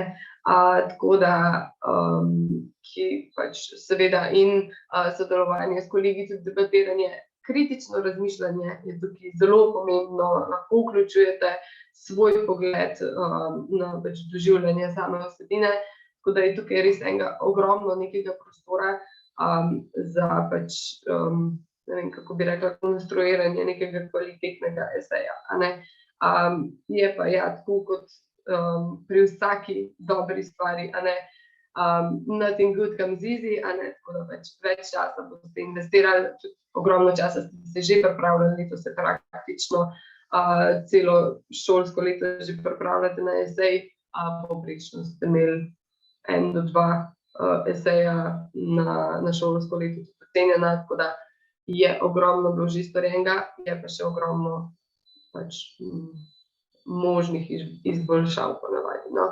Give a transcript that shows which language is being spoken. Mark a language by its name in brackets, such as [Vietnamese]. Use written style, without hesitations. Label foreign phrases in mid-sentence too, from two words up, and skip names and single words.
[Slovenian] Tako da, ki pač seveda in sodelovanje s kolegi, tudi debatiranje, kritično razmišljanje je tukaj zelo pomembno, lahko vključujete svoj pogled na pač doživljanje same vsebine, tako da je tukaj res enega ogromno nekega prostora za pač, ne vem, kako bi rekla, konstruiranje nekega kvalitetnega eseja, a ne. Je pa tako kot pri vsaki dobri stvari, a ne, [English] nothing good comes easy, [Slovenian] a ne, tako da več časa boste investirali, ogromno časa ste se že pripravljali, letos se praktično celo šolsko leto že pripravljate na esej, povprečno ste imeli 1 do 2 eseja na šolsko leto ocenjena, tako da je ogromno bilo že storjenega, je pa še ogromno pač možnih izboljšav ponavadi, no.